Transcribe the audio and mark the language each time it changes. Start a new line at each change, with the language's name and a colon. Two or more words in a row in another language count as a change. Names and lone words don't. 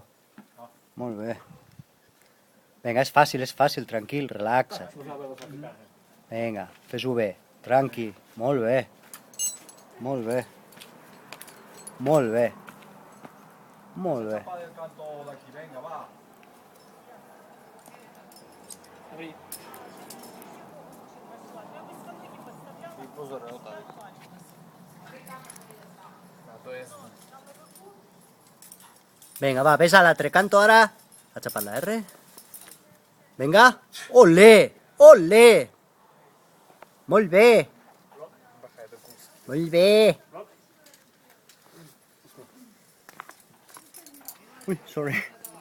Catalan: Molt bé. Vinga, és fàcil, tranquil, relaxa't. Vinga, fes-ho bé, tranqui. Molt bé. Molt bé. Molt bé. Molt bé.
Czech: Pozor, jo, tady. To je...
Catalan: Vinga, va, ves a l'altre canto ara. Ha xapat la R. Vinga. Olé! Olé! Molt bé. Molt bé. Ui, sorry.